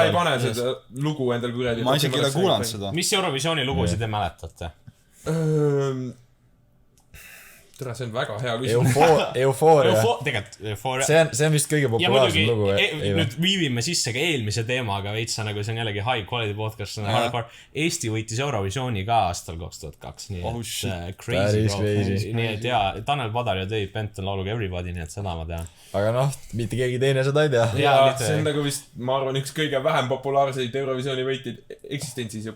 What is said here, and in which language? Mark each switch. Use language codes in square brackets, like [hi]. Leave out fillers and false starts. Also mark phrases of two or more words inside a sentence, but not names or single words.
[et] sa ei pane seda lugu endal kuradi . ma isegi ei ole kuulanud seda . mis Eurovisiooni lugusid te mäletate ? tere , see on väga hea küsimus . Eufooria . tegelikult Eufooria . see on vist kõige ja populaarsem lugu . muidugi nüüd viivime sisse ka eelmise teemaga veitsa , nagu see on jällegi [en] high quality podcast , [et] see on hardcore . Eesti võitis Eurovisiooni ka aastal 2002 , nii Oh, et [en] shit. crazy [et] Päris [en] bro crazy. . [et] nii et jaa , Tanel Padar ja Dave Benton lauluga Everybody , nii et seda ma tean . aga noh , mitte keegi teine seda ei tea . ja mitte- see on nagu vist , ma arvan , üks kõige vähem populaarseid Eurovisiooni võitjaid eksistentsis juba .